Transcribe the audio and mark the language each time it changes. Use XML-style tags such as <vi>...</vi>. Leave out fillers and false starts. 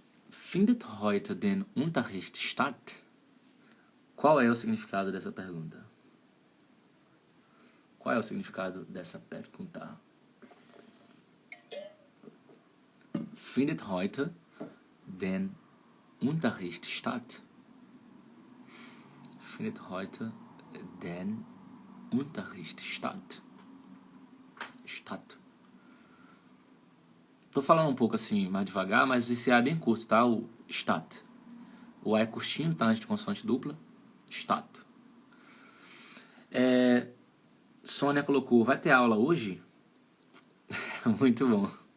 <de>Findet heute den Unterricht statt?</de> <pt>Qual é o significado dessa pergunta? Qual é o significado dessa pergunta?</pt> <de>Findet heute den Unterricht statt? Findet heute den Unterricht statt?</de> <pt>Tô falando um pouco assim, mais devagar, mas esse A é bem curto, tá? O statt. O A é curtinho, tá? Antes de consoante dupla. Statt. Sônia colocou, vai ter aula hoje? Muito bom.</pt>